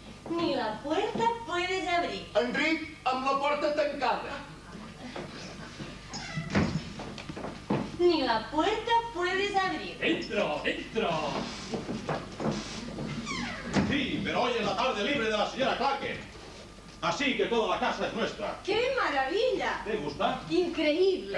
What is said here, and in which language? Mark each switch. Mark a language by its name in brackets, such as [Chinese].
[Spanish] Ni la puerta puedes abrir. [Catalan] Enric, amb la porta tancada. [Spanish] Ni la puerta puedes abrir. Dentro, dentro. Sí, pero hoy es la tarde libre de la señora Claque. Así que toda la casa es nuestra. ¡Qué maravilla! ¿Te gusta? Increíble.